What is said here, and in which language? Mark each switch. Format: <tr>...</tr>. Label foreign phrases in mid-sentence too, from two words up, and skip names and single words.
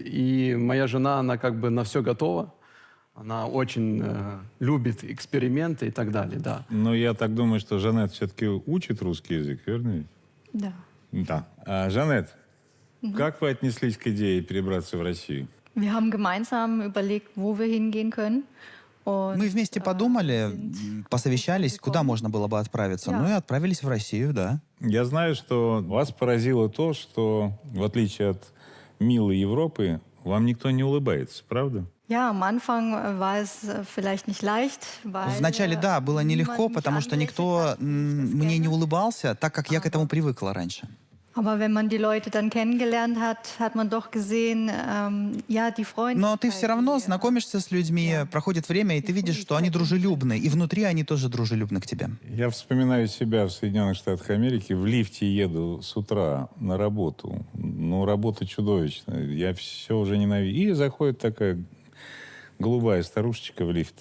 <ru>И моя жена, она как бы на все готова. Она очень любит эксперименты и так далее, да. Но я так думаю, что Жанет все-таки учит русский язык, верно? Да. Да. Жанет, как вы отнеслись к идее перебраться в Россию?</ru> <de>Wir haben gemeinsam überlegt, wo wir hingehen können.</de> <ru>Мы вместе подумали, посовещались, куда можно было бы отправиться. Ну и отправились в Россию, да. Я знаю, что вас поразило то, что, в отличие от милой Европы, вам никто не улыбается, правда?</ru> <de>Ja, am Anfang war es vielleicht nicht leicht, weil</de> <ru>Вначале, да, было нелегко, потому что никто мне не улыбался, так как я к этому привыкла раньше.</ru> <de>Aber wenn man die Leute dann kennengelernt hat, hat man doch gesehen, ja, die Freundlichkeit.</de> <ru>Но ты все равно die, знакомишься с людьми, проходит время, и ты видишь, что они дружелюбны. И внутри они тоже дружелюбны к тебе. Я вспоминаю себя в Соединенных Штатах Америки. В лифте еду с утра на работу. Ну, работа чудовищная. Я все уже ненавижу. И заходит такая голубая старушечка в лифт.</ru>